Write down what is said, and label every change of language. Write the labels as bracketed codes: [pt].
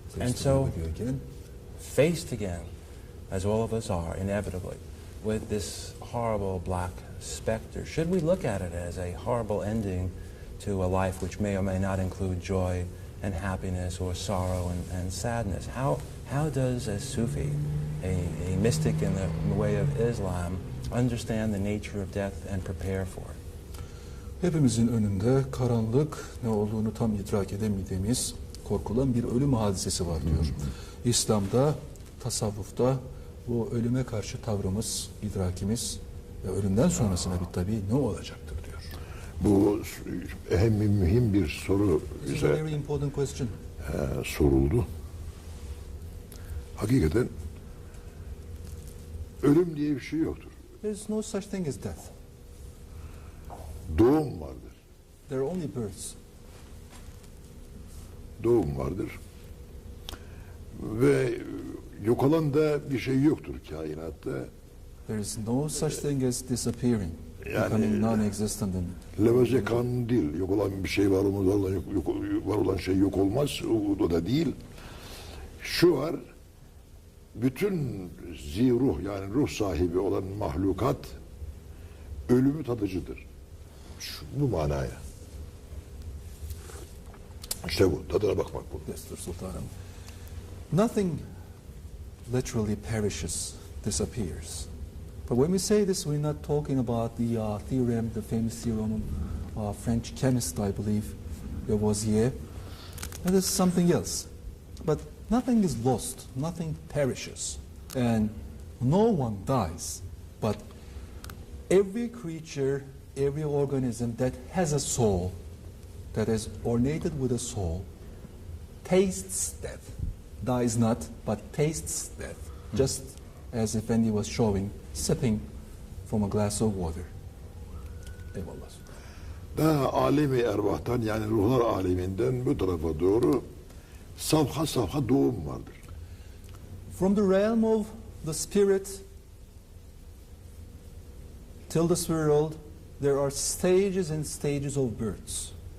[en] And so, faced again, as all of us are, inevitably, with this horrible black specter, should we look at it as a horrible ending to a life which may or may not include joy and happiness or sorrow and sadness? How does a Sufi, a mystic in the way of Islam, understand the nature of death and prepare for it? [tr] Hepimizin önünde karanlık, ne olduğunu tam idrak edemediğimiz, korkulan bir ölüm hadisesi var diyor. İslam'da, tasavvufta bu ölüme karşı tavrımız, idrakimiz ve ölümden sonrasına bir tabii ne olacaktır diyor. Bu mühim bir soru [en] This is a very important question. [tr] Soruldu. Hakikaten ölüm diye bir şey yoktur. [en] There is no such thing as death. [tr] Doğum vardır. [en] There are only births. [tr] Doğum vardır. Ve yok olan da bir şey yoktur kainatta. [en] There is no such thing as disappearing, becoming non-existent. [tr] Leveze kanunu değil. Yok olan bir şey var olmaz, var olan şey yok olmaz. O da değil. Şu var, bütün ziruh, yani ruh sahibi olan mahlukat ölümü tadıcıdır. Bu manaya. İşte bu, tadına bakmak bu. Destur Sultanım. [en] Nothing literally perishes, disappears. But when we say this, we're not talking about the theorem, the famous theorem of French chemist, I believe, Lavoisier. That is something else. But nothing is lost, nothing perishes, and no one dies. But every creature, every organism that has a soul, that is ornated with a soul, tastes death. Dies not, but tastes death. Just as if Effendi was showing, sipping from a glass of water. [tr] Eyvallah. Daha alemi ervahtan, yani ruhlar aleminden bu tarafa doğru safha safha doğum vardır. [en] From the realm of the spirit till the spirit world, there are stages and stages of births.